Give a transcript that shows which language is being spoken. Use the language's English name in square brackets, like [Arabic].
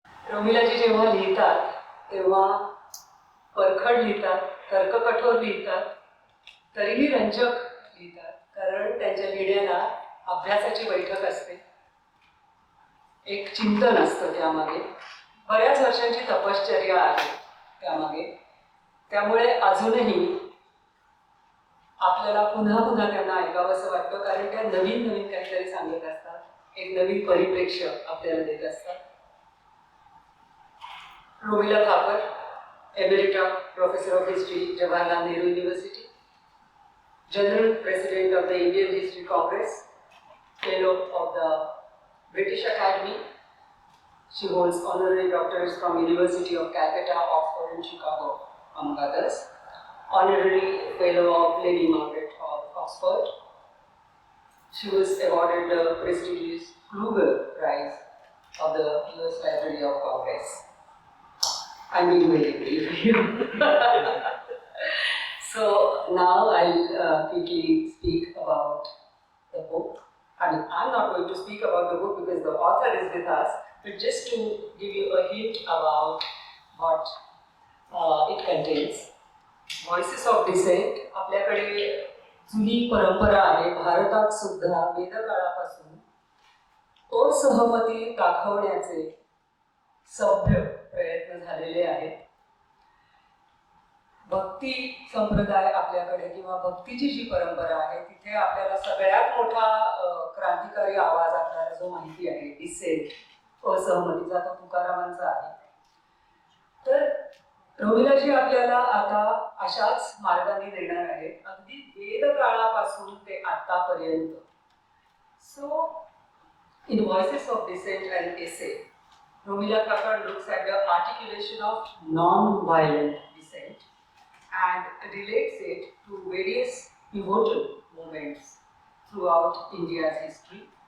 [Marathi] रोमिलाजी जेव्हा लिहितात तेव्हा परखड लिहितात, तर्ककठोर लिहितात, तरीही रंजक लिहितात, कारण त्यांच्या लिहिण्याला अभ्यासाची बैठक असते, एक चिंतन असतं त्यामागे, बऱ्याच वर्षांची तपश्चर्या आहे त्यामागे. त्यामुळे अजूनही आपल्याला पुन्हा पुन्हा त्यांना ऐकावंसं वाटतं, कारण त्या नवीन नवीन काहीतरी सांगत असतात, एक नवीन परिप्रेक्ष्य आपल्याला देत असतात. [English] Romila Thapar, Emerita Professor of History, Jawaharlal Nehru University, General President of the Indian History Congress, Fellow of the British Academy. She holds honorary doctorates from University of Calcutta, Oxford and Chicago, among others. Honorary Fellow of Lady Margaret of Oxford. She was awarded the prestigious Kluger Prize of the US Library of Congress. I'm being very brief here. So now I'll quickly speak about the book. I mean, I'm not going to speak about the book because the author is with us, but just to give you a hint about what it contains. [Marathi] Voices of Dissent, आपल्याकडे जुनी परंपरा आहे भारतात सुद्धा वेदकाळापासून असहमती दाखवण्याचे सभ्य प्रयत्न झालेले आहेत. भक्ती संप्रदाय आपल्याकडे किंवा भक्तीची जी परंपरा आहे तिथे आपल्याला सगळ्यात मोठा क्रांतिकारी आवाज आपल्याला जो माहिती आहे डिसेंट, असहमतीचा, तो तुकारामांचा आहे. तर रोमिलाजी आपल्याला आता अशाच मार्गाने देणार आहेत, अगदी वेदकाळापासून ते आतापर्यंत. [English] So in Voices of Dissent and essay, Romila Thapar looks at the articulation of non-violent dissent and relates it to various pivotal moments throughout India's history.